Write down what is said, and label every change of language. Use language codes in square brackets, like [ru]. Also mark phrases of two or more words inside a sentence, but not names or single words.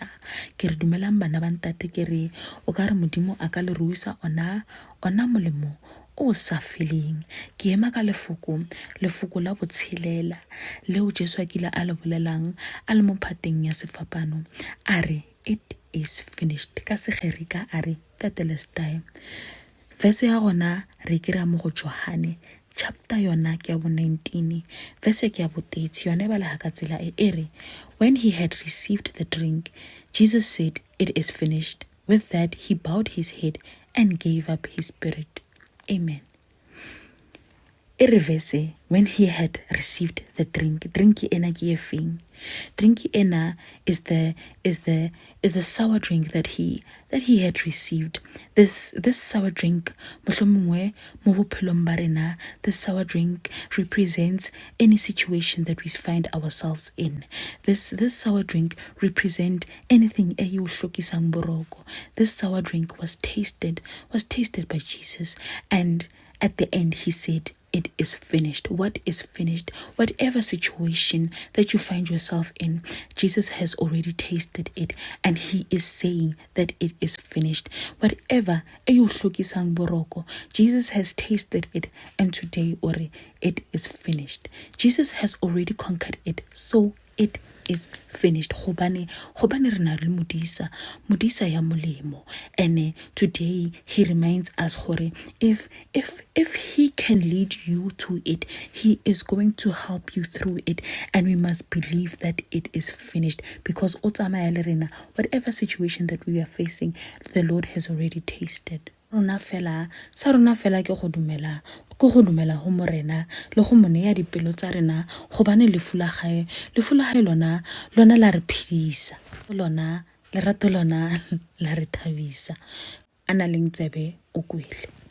[st] Ke re dumelang bana ba ntate, ke re o ka re Modimo a ka le ruisa ona molemo o sa feleng. [tn] Ke ema ka lefoko la botshelela leo Jesu a kile a le bolelang a le mo phateng ya sefapano a re [en] it is finished [tn] ka segerika a re tetelestai. Verse ya gona re kry-a mo go Johane chapter yona ke ya bo 19 verse ke ya bo 30 yona ba le ka tsela e re [en] when he had received the drink, Jesus said, "It is finished." With that he bowed his head and gave up his spirit. Amen. Reverse when he had received the drink [st] ena ke efeng? [en] Drink ena is the sour drink that he had received. This sour drink [tn] mohlomongwe mo bophelong ba rena, [en] this sour drink represents any situation that we find ourselves in. This sour drink represent anything e you [tn] hlokisang boroko. [en] This sour drink was tasted by Jesus, and at the end he said, it is finished. What is finished? Whatever situation that you find yourself in, Jesus has already tasted it and he is saying that it is finished. Whatever boroko, Jesus has tasted it and today it is finished. Jesus has already conquered it, so it is finished. [st] Hobane re na le modisa ya molemo, [en] and today he reminds us hore if he can lead you to it, he is going to help you through it, and we must believe that it is finished because whatever situation that we are facing, the Lord has already tasted. [tn] Rona fela ke go dumela go Morena le go mo neya dipelo tsa rena gobane lefu la gae lona la re phedisa, lona lerato lona la re thabisa. A na leng tsebe o kwele.